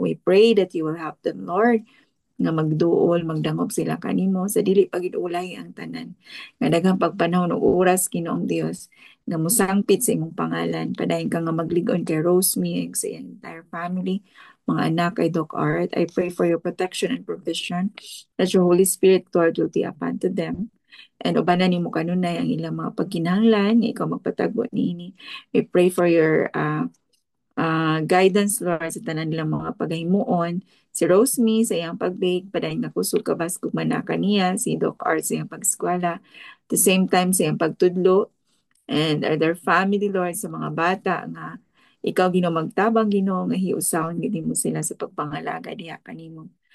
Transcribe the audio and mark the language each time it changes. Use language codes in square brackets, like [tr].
[en] We pray that you will help them, [ceb] Lord, nga magduol, magdangop sila kanimo sa dili pagidulay ang tanan. Nga daghang pagpanahon ug oras, Ginoong Dios, nga musangpit sa imong pangalan. Padayon ka nga magligon kay Rosemary ug sa iyang entire family, mga anak kay Doc Art. [en] I pray for your protection and provision, that your Holy Spirit, Lord, will be upon to them. [ceb] And ubanan nimo kanunay ang ilang mga pagkinahanglan, nga ikaw magpatagbo niini. [en] We pray for your guidance, Lord, [ceb] sa tanan nilang mga paghimuon. Si Rosemary sa iyang pagbake, padayon nga kusog kabas kung manaka niya, si Doc Art sa iyang pag-eskwela, [en] at the same time [ceb] sa iyang pagtudlo, [en] and their family, [ceb] Lord, sa mga bata nga ikaw, Ginoo, magtabang, Ginoo, nga hiusahon gid mo sila sa pagpangalaga diha kanimo.